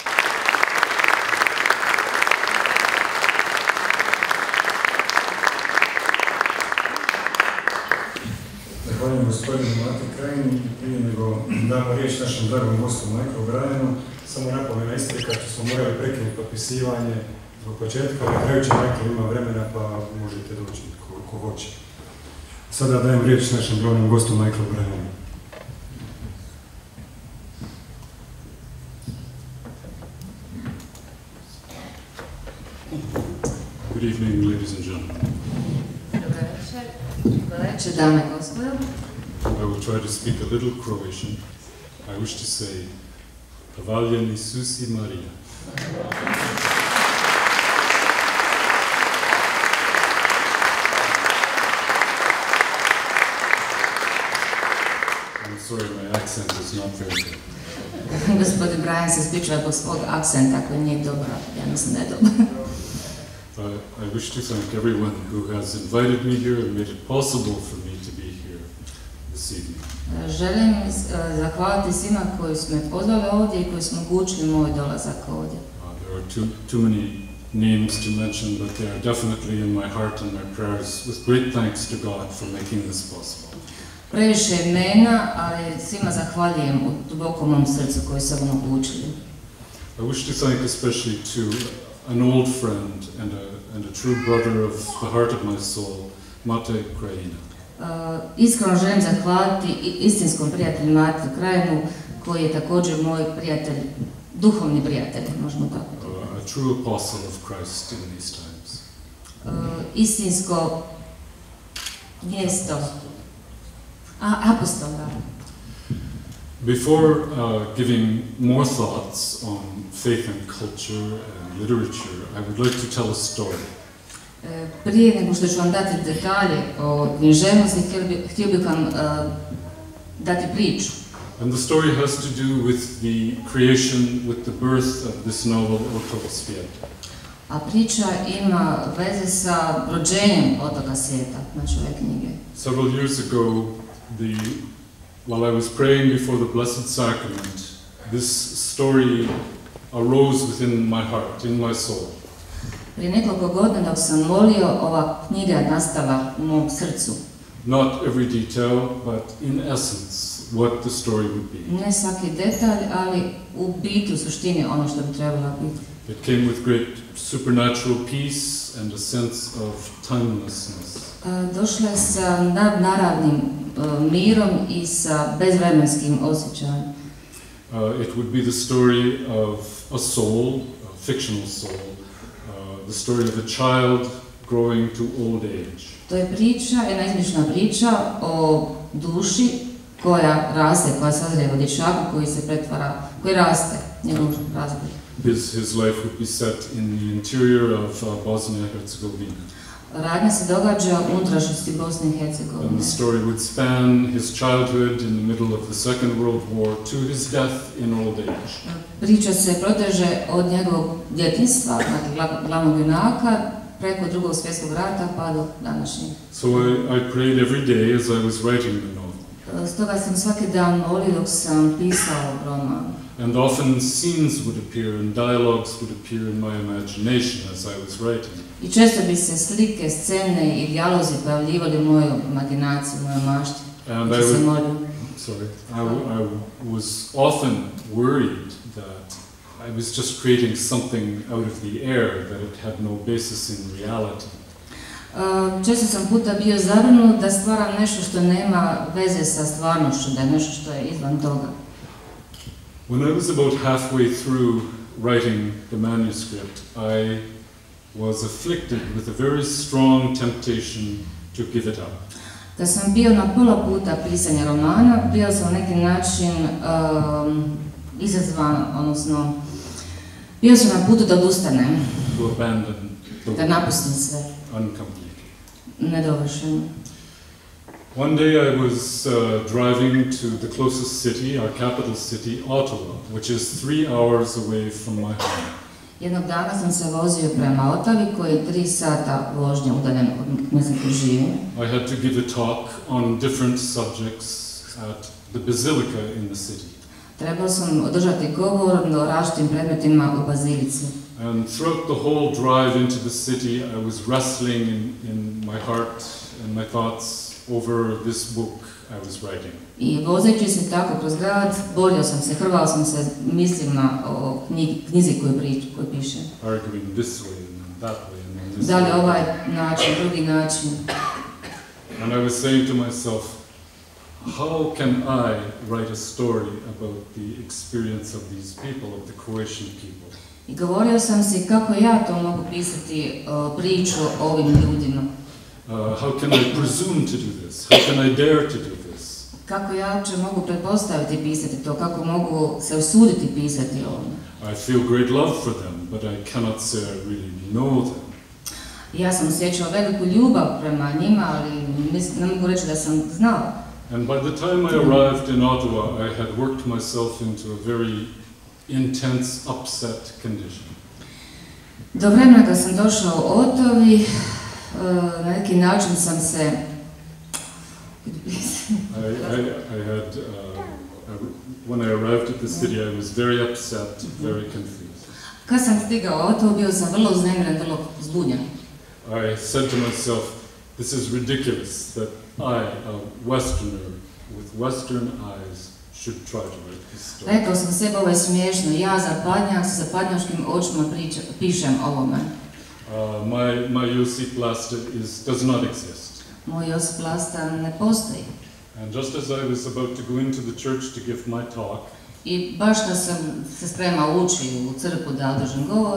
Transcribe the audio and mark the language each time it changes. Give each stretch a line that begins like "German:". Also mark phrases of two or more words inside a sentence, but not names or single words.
Croatian: Zahvaljujem gospodinu Mati Krajini. Prije nego damo riječ našem dragom gostu Michaelu O Brienu, samo napomena isprika što smo morali prekinuti potpisivanje zbog početka, ali na kraju će Michael ima vremena pa možete doći koliko hoće. Sada dajem riječ našem glavnom gostu Michaelu O Brienu.
English: Good evening, ladies and gentlemen.
Croatian: Dobro večer, dame i gospodo.
English: I will try to speak a little Croatian. I wish to say,
Croatian: Hvaljen Isus I Marija.
English: I'm sorry, my accent is not very good.
Croatian: Gospodin Brian se ispričava zbog svog akcenta koji nije dobro, ja mislim da je dobro.
English: I wish to thank everyone who has invited me here and made it possible for me to be here this evening.
Croatian: Želim zahvaliti svima koji su me pozvali ovdje i koji su omogućili moj dolazak ovdje.
English: There are too many names to mention, but they are definitely in my heart and my prayers, with great thanks to God for making this possible.
Croatian: Previše imena, ali svima zahvaljujem u dubokom mom srcu koji su omogućili.
English: I wish to thank especially to an old friend and a true brother of the heart of my soul, Mate Krajina.
Croatian: Iskreno želim zahvaliti istinskom prijatelju Mate Krajinu, koji je također moj prijatelj, duhovni prijatelj, možemo tako.
English: A true apostle of Christ in these times.
Croatian: Istinsko mjesto, apostol, da.
English: Before giving more thoughts on faith and culture and literature, I would like to tell a story.
Croatian: Prije nego što ću vam dati detalje o književnosti, htio bih vam dati priču.
English: And the story has to do with the creation, with the birth of this novel, OTOK SVIJETA.
Croatian: A priča ima veze sa rođenjem Otoka svijeta, znači ove knjige.
English: Several years ago, while I was praying before the Blessed Sacrament, this story arose within my heart, in my soul.
Croatian: Prije nekoliko godina dok sam molio, ova knjiga je nastala u mom srcu.
English: Not every detail, but in essence, what the story would be.
Croatian: Ne svaki detalj, ali u biti, u suštini, ono što bi trebalo biti.
English: It came with great supernatural peace and a sense of timelessness.
Croatian: Došla je sa nadnaravnim mirom i sa bezvremenskim osjećajem.
English: It would be the story of a soul, a fictional soul, the story of a child growing to old age.
Croatian: To je priča, jedna izmišljena priča o duši koja raste, koja sazrije u dječaku koji se pretvara, koji raste, njegov razvoj.
English: His life would be set in the interior of Bosnia and Herzegovina.
Croatian: Radnja se događa u unutrašnjosti Bosne i Hercegovine.
English: And the story would span his childhood in the middle of the Second World War to his death in old age.
Croatian: Priča se proteže od njegovog djetinjstva, dakle glavnog junaka, preko Drugog svjetskog rata pa do današnjeg.
English: So I prayed every day as I was writing the novel.
Croatian: Stoga sam svaki dan molio dok sam pisao roman.
English: And often scenes would appear and dialogues would appear in my imagination as I was writing.
Croatian: I često bi se slike, scene i dijalozi pojavljivali u mojoj imaginaciji, u mojoj mašti.
English: And I was often worried that I was just creating something out of the air, that it had no basis in reality.
Croatian: Često sam puta bio zabrinut da stvaram nešto što nema veze sa stvarnošću, da je nešto što je izvan toga.
English: When I was about halfway through writing the manuscript, I was afflicted with a very strong temptation to give it up.
Croatian: Kad sam bio na pola puta pisanja romana, bio sam na neki način izazvan, odnosno bio sam na putu da odustanem, da napustim sve, nedovršeno.
English: One day I was driving to the closest city, our capital city, Ottawa, which is 3 hours away from my home.
Croatian: Jednog dana sam se vozio prema Ottawi, koji je 3 sata vožnje udaljen od mjesta gdje živim.
English: I had to give a talk on different subjects at the basilica in the city.
Croatian: Trebao sam održati govor o različitim predmetima u bazilici.
English: And throughout the whole drive into the city, I was wrestling in my heart and my thoughts over this book I was writing.
Croatian: I vozeći se tako kroz grad, borio sam se, hrvao sam se mislima o knjizi koju pišem.
English: Arguing this way and that way and this way.
Croatian: Da li ovaj način, drugi način.
English: And I was saying to myself, how can I write a story about the experience of these people, of the Croatian people?
Croatian: I govorio sam si kako ja to mogu pisati priču o ovim ljudima.
English: How can I presume to do this? How can I dare to do this?
Croatian: Kako ja uopće mogu pretpostaviti pisati to, kako mogu se usuditi pisati ovo.
English: I feel great love for them, but I cannot say I really know them.
Croatian: Ja sam osjećao veliku ljubav prema njima, ali ne mogu reći da sam znao.
English: And by the time I arrived in Ottawa, I had worked myself into a very intense, upset condition.
Croatian: Do vremena kad sam došao u Ottawi, na neki način sam se...
English: When I arrived at the city, I was very upset, very confused.
Croatian: Kad sam stigao u Ottawu, bio sam vrlo uznemiren, vrlo zbunjen.
English: I said to myself, this is ridiculous that I, a Westerner with Western eyes, should try to write this story.
Croatian: Rekao sam sebi, ovo je smiješno, ja zapadnjak sa zapadnjačkim očima pišem ovome.
English: My Josipa Laste does not exist.
Croatian: Moj Josip Laste ne postoji.
English: And just as I was about to go into the church to give my talk,
Croatian: I baš kad sam se spremao ući u crkvu da održim govor,